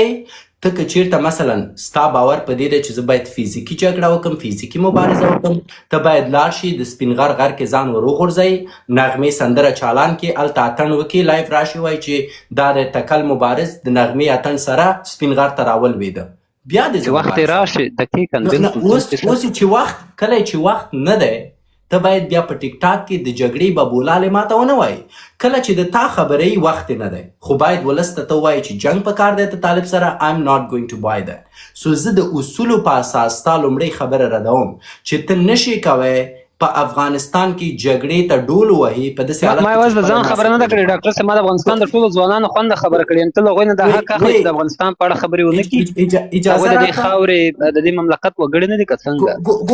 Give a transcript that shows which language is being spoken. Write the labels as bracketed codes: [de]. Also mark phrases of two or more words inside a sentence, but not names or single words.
[ps] ته که چیرته مثلا ستا باور په دې دی چې زه باید فزیکي جګړه وکړم، فزیکي مبارزه وکړم، ته باید لاړ شي د سپین غر کې ځان ور وغورځوي، نغمې سندره چالان کړي، هلته اتڼ وکړي، لایف راشي وایي چې دا د ټکل مبارز د نغمې اتڼ سره سپین غر ته راولوېده. بیا د وخت راشي دقیقاً اوس چې وخت کله چې وخت نه دی، ته باید بیا په ټیک ټاک کې د جګړې ببولالې ماته ونه وایي. کله چې د تا خبرې وخت نه دی، خو باید ولس ته وایي چې جنګ پکار دی ته طالب سره. [en] I'm not going to buy that. [ps] سو زه د اصولو په اساس تا لومړۍ خبره ردوم چې ته نشي کوی په افغانستان کې جګړې ته ډول وهي. په داسې حالت ما یوازې د ځان خبره نه ده کړې ډاکټر صاحب، ما د افغانستان د ټولو ځوانانو خوند خبره کړې. ته له هغوی نه د حق اخلي چې د افغانستان په اړه خبرې ونه کړي. هغوی د دې خاورې د دې مملکت وګړي نه دي که څنګه؟